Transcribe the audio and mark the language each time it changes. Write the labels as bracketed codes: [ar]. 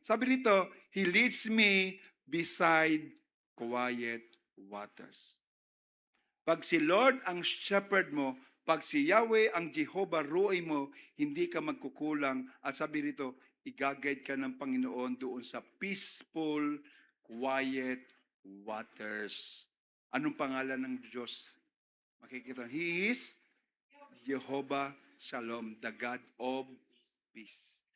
[en] Sabi rito, He leads me beside quiet waters. [tl] Pag si Lord ang shepherd mo, pag si Yahweh ang Jehovah Ruay mo, hindi ka magkukulang. At sabi rito, i-guide ka ng Panginoon doon sa peaceful, quiet waters. Anong pangalan ng Diyos? [en] Makikita, He is Jehovah Shalom, the God of peace.